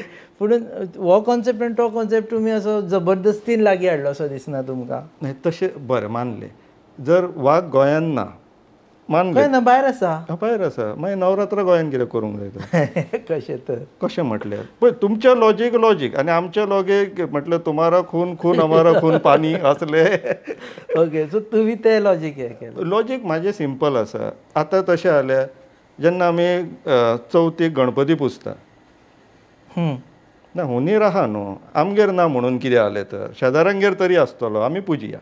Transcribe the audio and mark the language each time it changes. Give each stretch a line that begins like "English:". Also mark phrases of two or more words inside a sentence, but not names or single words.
Konkani: पूण हो कॉन्सेप्ट आनी तो कॉन्सेप्ट तुमी असो जबरदस्तीन लागीं हाडलो असो दिसना तुमकां. तशें बरें मानलें जर वाग गोंयान ना मानलें ना भायर आसा भायर आसा मागीर नवरात्र गोंयान कितें करूंक जाय तर कशें तर कशें म्हटल्यार पळय तुमचें लॉजीक आनी आमचें लॉजीक म्हटल्यार
Hindi: तुम्हारा खून खून हमारा खून पानी
Konkani: असले.
English: ok so
Konkani: तुमी ते लॉजीक हे केलें. लॉजीक म्हाजें सिंपल आसा. आतां तशें जाल्यार जेन्ना आमी चवथीक गणपती पुजता ना हुनीर आहा न्हू आमगेर ना म्हणून कितें जालें तर शेजाऱ्यांगेर तरी आसतलो आमी पुजया.